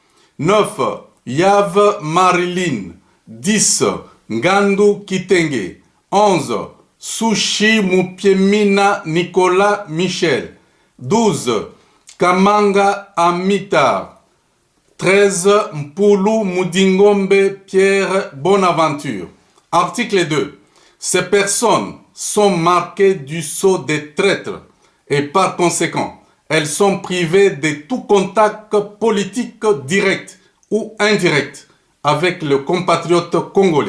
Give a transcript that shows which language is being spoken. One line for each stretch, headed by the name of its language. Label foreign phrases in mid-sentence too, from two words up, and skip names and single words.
French: 9. Yav Marilyn. 10. Ngandu Kitenge. 11. Sushi Mupiemina Nicolas Michel. 12. Kamanga Amitar. 13. Mpulu Mudingombe Pierre Bonaventure. Article 2. Ces personnes sont marquées du sceau des traîtres et par conséquent, elles sont privées de tout contact politique direct ou indirect avec le compatriote congolais.